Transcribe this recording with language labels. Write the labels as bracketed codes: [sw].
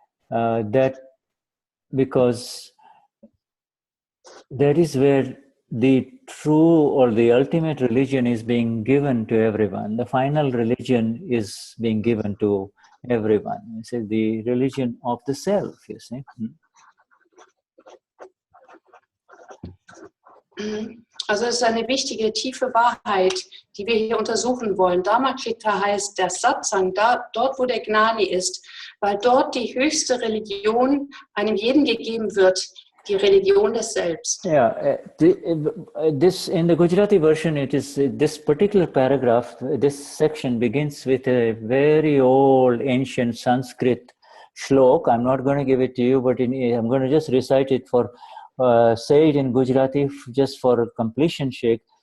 [en] That because that is where the true or the ultimate religion is being given to everyone. The final religion is being given to everyone. You see, the religion of the self, you see. [de] Also es ist eine wichtige, tiefe Wahrheit, die wir hier untersuchen wollen. Dharma Kshetra heißt der Satsang, dort wo der Gnani ist, weil dort die höchste Religion einem jeden gegeben wird, die Religion des Selbst. [en] Yeah, this in the Gujarati version, it is this particular paragraph, this section begins with a very old ancient Sanskrit shlok. I'm not going to give it to you, but I'm going to just recite it for, say it in Gujarati just for completion sake.